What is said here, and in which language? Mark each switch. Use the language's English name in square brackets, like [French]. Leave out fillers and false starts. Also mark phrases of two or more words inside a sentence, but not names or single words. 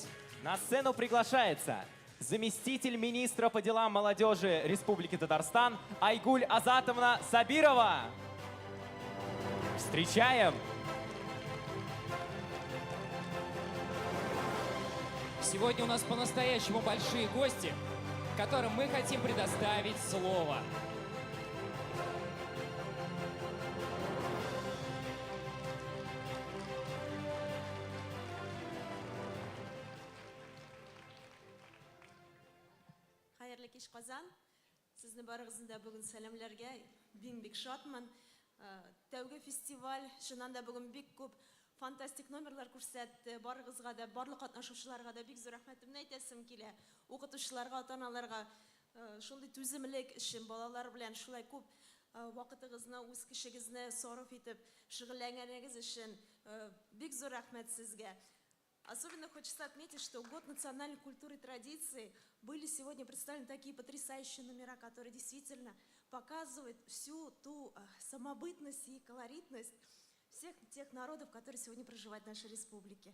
[Russian] на сцену приглашается заместитель министра по делам молодежи Республики Татарстан Айгуль Азатовна Сабирова. Встречаем! сегодня у нас по-настоящему большие гости, которым мы хотим предоставить слово. [Tatar] Хайырлы кеш, Казан. Сезне барыгызны да бүген сәламләргә бик шатмын. Тәүге фестиваль, шуннан да бүген бик күп фантастик номерлар күрсәтте. Барыгызга да, барлык катнашучыларга да бик зур рәхмәтемне әйтәсем килә. Укытучыларга, ата-аналарга шундый түземлек өчен, балалар белән шулай күп вакытыгызны, үз кешегезне сарыф итеп шөгыльләнгәнегез өчен бик зур рәхмәт сезгә. [Russian] Особенно хочется отметить, что в год национальной культуры и традиций были сегодня представлены такие потрясающие номера, которые действительно показывают всю ту самобытность и колоритность всех тех народов, которые сегодня проживают в нашей республике.